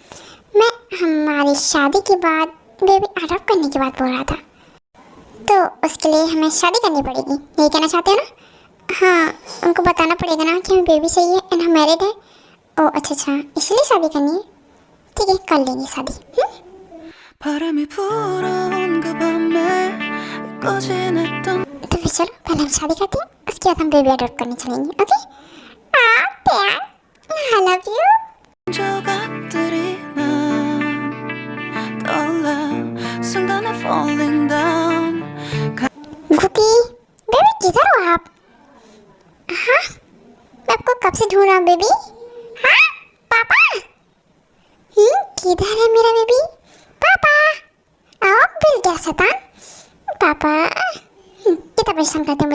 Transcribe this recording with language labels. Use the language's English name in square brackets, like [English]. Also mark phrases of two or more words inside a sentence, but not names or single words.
[Hindi] मैं हमारी शादी के बाद [English] baby adopt [Hindi] करने की बात बोल रहा था। तो उसके लिए हमें शादी करनी पड़ेगी, यही कहना चाहते हो ना? हाँ, उनको बताना पड़ेगा ना कि हमें बेबी चाहिए एंड हम मैरिड है। ओह अच्छा, इसलिए शादी करनी है। ठीक है, कर लेंगे शादी। [Korean] 바람이 불어온 그 밤에 꺼진했던 [Hindi] तो फिर चलो पहले हम शादी करते हैं, उसके बाद हम [English] baby adopt [Hindi] करने चलेंगे। [English] Okay? I love you. [Korean] 조각들이 난 떠올라 순간에 [English] falling down [Hindi] गुकी, बेबी किधर हो आप? हाँ, मैं आपको कब से ढूंढ रहा हूँ बेबी। हाँ पापा। किधर है मेरा बेबी? पापा आओ, बिल गया शैतान। पापा कितना परेशान करते हैं मुझे।